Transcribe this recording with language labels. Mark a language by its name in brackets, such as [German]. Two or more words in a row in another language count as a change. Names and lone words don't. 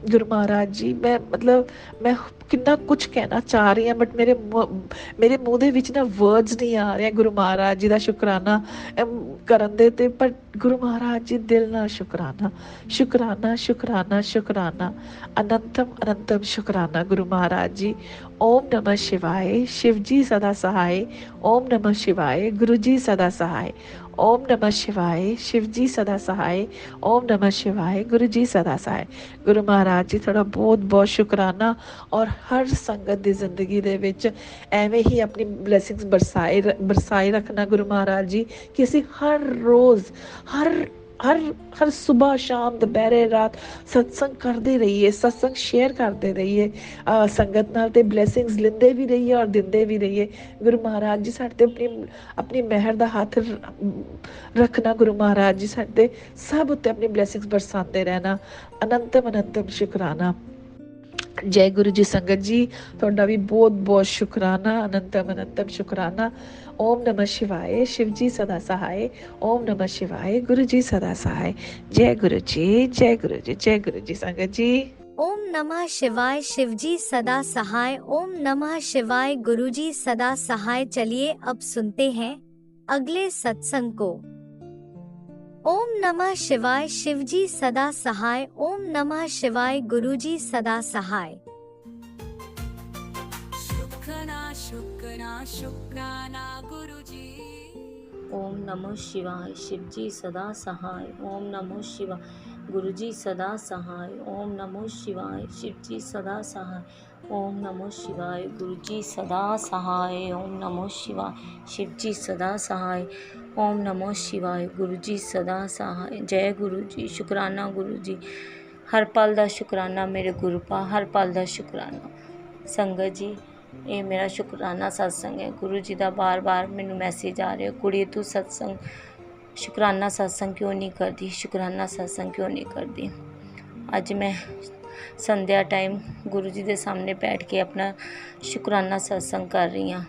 [Punjabi] ਗੁਰੂ ਮਹਾਰਾਜ ਜੀ ਮੈਂ ਕਿੰਨਾ ਕੁਝ ਕਹਿਣਾ ਚਾਹ ਰਹੀ ਹਾਂ, ਬਟ ਮੇਰੇ ਮੂੰਹ ਦੇ ਵਿੱਚ ਨਾ ਵਰਡਸ ਨਹੀਂ ਆ ਰਹੇ ਗੁਰੂ ਮਹਾਰਾਜ ਜੀ ਦਾ ਸ਼ੁਕਰਾਨਾ ਕਰਨ ਦੇ ਤੇ। ਪਰ ਗੁਰੂ ਮਹਾਰਾਜ ਜੀ ਦਿਲ ਨਾਲ ਸ਼ੁਕਰਾਨਾ, ਸ਼ੁਕਰਾਨਾ, ਸ਼ੁਕਰਾਨਾ, ਸ਼ੁਕਰਾਨਾ, ਅਨੰਤਮ ਅਨੰਤਮ ਸ਼ੁਕਰਾਨਾ ਗੁਰੂ ਮਹਾਰਾਜ ਜੀ। [Hindi] ਓਮ ਨਮः शिवाय, शिव जी सदा सहाय। ओम नमः शिवाय, गुरु जी सदा सहाय। ओम नमः शिवाय, शिव जी सदा सहाय। ओम नमः शिवाय, गुरु जी सदा सहाय। गुरु महाराज जी [Punjabi] ਤੁਹਾਡਾ ਬਹੁਤ ਬਹੁਤ ਸ਼ੁਕਰਾਨਾ। ਔਰ ਹਰ ਸੰਗਤ ਦੀ ਜ਼ਿੰਦਗੀ ਦੇ ਵਿੱਚ ਐਵੇਂ ਹੀ ਆਪਣੀ ਬਲੇਸਿੰਗਸ ਬਰਸਾਏ ਰੱਖਣਾ ਗੁਰੂ ਮਹਾਰਾਜ ਜੀ, ਕਿ ਅਸੀਂ ਹਰ ਰੋਜ਼ ਹਰ ਹਰ ਹਰ ਸਵੇਰ ਸ਼ਾਮ ਦੁਪਹਿਰੇ ਰਾਤ ਸਤਸੰਗ ਕਰਦੇ ਰਹੀਏ, ਸਤਸੰਗ ਸ਼ੇਅਰ ਕਰਦੇ ਰਹੀਏ ਸੰਗਤ ਨਾਲ, ਤੇ ਬਲੇਸਿੰਗਸ ਲੈਂਦੇ ਵੀ ਰਹੀਏ ਔਰ ਦਿੰਦੇ ਵੀ ਰਹੀਏ। ਗੁਰੂ ਮਹਾਰਾਜ ਜੀ ਸਾਡੇ ਤੇ ਆਪਣੀ ਮਿਹਰ ਦਾ ਹੱਥ ਰੱਖਣਾ। ਗੁਰੂ ਮਹਾਰਾਜ ਜੀ ਸਾਡੇ ਸਭ ਉੱਤੇ ਆਪਣੀ ਬਲੇਸਿੰਗਸ ਬਰਸਾਉਂਦੇ ਰਹਿਣਾ। ਅਨੰਤਮ ਅਨੰਤਮ ਸ਼ੁਕਰਾਨਾ। ਜੈ ਗੁਰੂ ਜੀ। ਸੰਗਤ ਜੀ ਤੁਹਾਡਾ ਵੀ ਬਹੁਤ ਬਹੁਤ ਸ਼ੁਕਰਾਨਾ, ਅਨੰਤਮ ਅਨੰਤਮ ਸ਼ੁਕਰਾਨਾ। [Hindi] ਓਮ ਨਮः शिवाय, शिव जी सदा सहाय। ओम नमः शिवाय, गुरु जी सदा सहाय। जय गुरु जी, जय गुरु जी, जय गुरु जी। संगत जी ओम नमः शिवाय, शिव जी सदा सहाय। ओम नमः शिवाय, गुरु जी सदा सहाय। चलिए अब सुनते हैं अगले सत्संग को। ओम नमः शिवाय, शिव जी सदा सहाय। ओम नमः शिवाय, गुरु जी सदा सहाय। शुक्राना शुक्राना शुक्राना गुरुजी। ओम नमः शिवाय, शिव जी सदा सहाय। ओम नमः शिवाय, गुरु जी सदा सहाय। ओम नमः शिवाय, शिव जी सदा सहाय। ओम नमः शिवाय, गुरु जी सदा सहाय। ओम नमः शिवाय, शिव जी सदा सहाय। ओम नमः शिवाय, गुरु जी सदा सहाय। जय गुरु जी। शुकराना गुरु जी। [Punjabi] ਹਰ ਪਲ ਦਾ ਸ਼ੁਕਰਾਨਾ ਮੇਰੇ ਗੁਰੂ ਪਾ, ਹਰ ਪਲ ਦਾ ਸ਼ੁਕਰਾਨਾ। संगत जी ਇਹ ਮੇਰਾ ਸ਼ੁਕਰਾਨਾ ਸਤਸੰਗ ਹੈ। ਗੁਰੂ ਜੀ ਦਾ ਬਾਰ-ਬਾਰ ਮੈਨੂੰ ਮੈਸੇਜ ਆ ਰਿਹਾ, ਕੁੜੀ ਤੂੰ ਸ਼ੁਕਰਾਨਾ ਸਤਸੰਗ ਕਿਉਂ ਨਹੀਂ ਕਰਦੀ, ਸ਼ੁਕਰਾਨਾ ਸਤਸੰਗ ਕਿਉਂ ਨਹੀਂ ਕਰਦੀ। ਅੱਜ ਮੈਂ ਸੰਧਿਆ ਟਾਈਮ ਗੁਰੂ ਜੀ ਦੇ ਸਾਹਮਣੇ ਬੈਠ ਕੇ ਆਪਣਾ ਸ਼ੁਕਰਾਨਾ ਸਤਸੰਗ ਕਰ ਰਹੀ ਹਾਂ।